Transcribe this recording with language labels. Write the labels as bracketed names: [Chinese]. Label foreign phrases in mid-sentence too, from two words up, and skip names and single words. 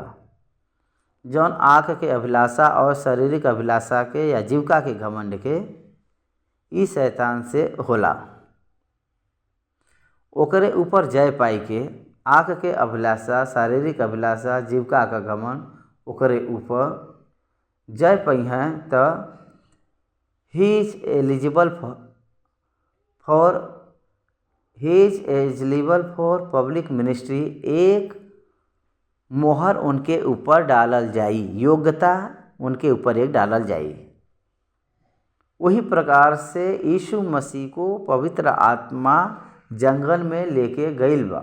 [Bhojpuri] जौन आँख के अभिलाषा और शारीरिक अभिलाषा के या जीविका के घमंड के ई शैतान से होला। ओकरे ऊपर जय पाई के आँख के अभिलाषा, शारीरिक अभिलाषा, जीविका का घमंड ओकरे ऊपर जय पाई हैं तो [English] he is eligible for public ministry. [Bhojpuri] एक मोहर उनके ऊपर डालल जाई, योग्यता उनके ऊपर एक डालल जाई। वही प्रकार से यीशु मसीह को पवित्र आत्मा जंगल में लेके गईल बा।